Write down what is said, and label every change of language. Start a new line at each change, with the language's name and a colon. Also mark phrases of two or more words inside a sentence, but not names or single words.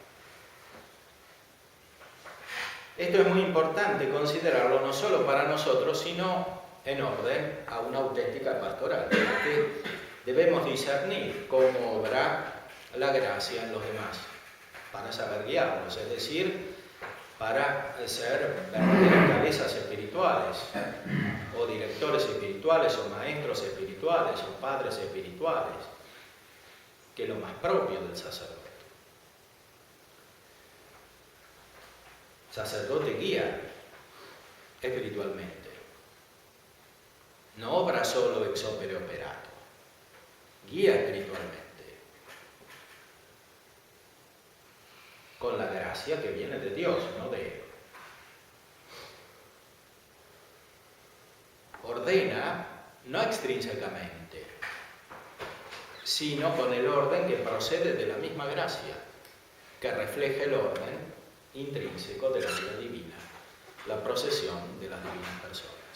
Spanish: Esto es muy importante considerarlo no solo para nosotros, sino en orden a una auténtica pastoral, porque debemos discernir cómo obra la gracia en los demás, para saber guiarlos, es decir, para ser verdaderas cabezas espirituales, o directores espirituales, o maestros espirituales, o padres espirituales, que es lo más propio del sacerdote. Sacerdote guía espiritualmente, no obra solo
Latin: ex opere operato,
Spanish: guía espiritualmente, con la gracia que viene de Dios, no de él. ordena no extrínsecamente, sino con el orden que procede de la misma gracia, que refleja el orden intrínseco de la vida divina, la procesión de las divinas personas.